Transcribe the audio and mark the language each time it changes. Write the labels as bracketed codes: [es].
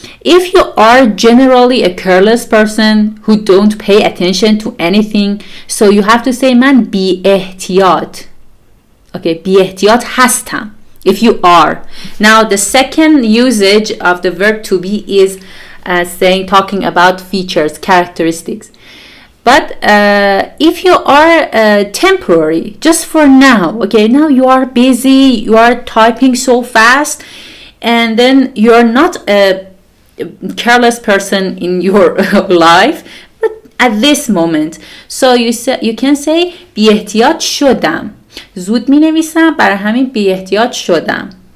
[en] If you are generally a careless person who don't pay attention to anything, so you have to say [fa] من بی احتیاط. Okay, بی احتیاط هستم. [en] If you are. Now the second usage of the verb to be is talking about features, characteristics. But if you are temporary, just for now, okay, now you are busy, you are typing so fast, and then you are not a careless person in your life, but at this moment. So you can say [fa] بی احتیاط شدم. زود می نویسم برای همین بی احتیاط شدم.